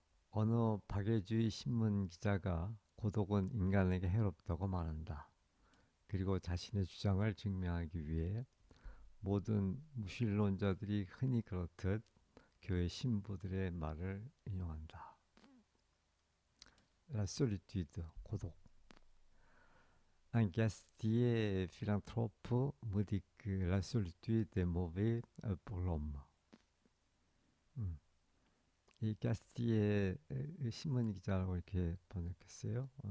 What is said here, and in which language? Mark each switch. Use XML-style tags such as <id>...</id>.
<ko>어느 박애주의 신문 기자가 고독은 인간에게 해롭다고 말한다. 그리고 자신의 주장을 증명하기 위해 모든 무신론자들이 흔히 그렇듯 교회 신부들의 말을 인용한다.</ko> <fr>La solitude, 고독. Un gastier philanthrope me dit que la solitude est mauvais pour l'homme.</fr> <ko>음. 이 가스티의 신문 기자라고 이렇게 번역했어요.</ko>